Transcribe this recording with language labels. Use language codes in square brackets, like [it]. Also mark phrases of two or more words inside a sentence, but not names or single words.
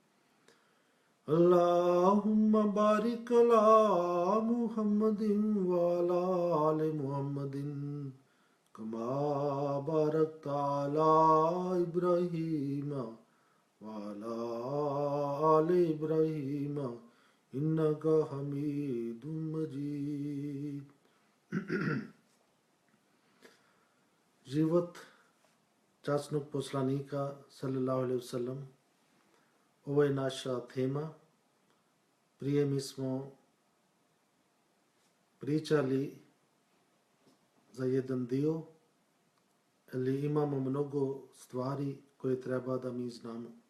[ar] اللهم بارك على محمد وعلى آل محمد كما باركت على إبراهيم وعلى آل إبراهيم إنك حميد مجيد. [bs] Život časnog poslanika [ar] صلى الله عليه وسلم. [bs] Ovo je naša tema. Prije mi smo pričali za jedan dio, ali imamo mnogo stvari koje treba da mi znamo.